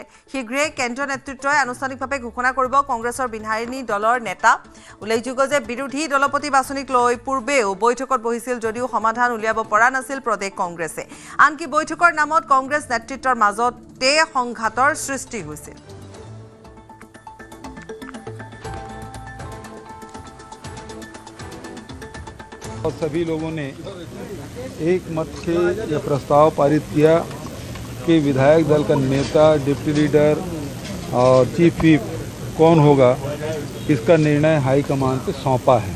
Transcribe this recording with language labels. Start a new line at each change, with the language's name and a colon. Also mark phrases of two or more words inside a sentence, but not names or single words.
Assamese: শীঘ্ৰে কেন্দ্ৰীয় নেতৃত্বই আনুষ্ঠানিকভাৱে ঘোষণা কৰিব কংগ্ৰেছৰ বিধায়িনী দলৰ নেতা। উল্লেখযোগ্য যে বিৰোধী দলপতি বাছনিক লৈ পূৰ্বেও বৈঠকত বহিছিল যদিও সমাধান উলিয়াব পৰা নাছিল প্ৰদেশ কংগ্ৰেছে। আনকি বৈঠকৰ নামত কংগ্ৰেছ নেতৃত্বৰ মাজতে সংঘাতৰ সৃষ্টি হৈছিল।
Hindi: और सभी लोगों ने एक मत से यह प्रस्ताव पारित किया कि विधायक दल का नेता,
English: deputy leader
Hindi: और
English: chief whip
Hindi: कौन होगा, इसका निर्णय हाईकमान पे सौंपा है।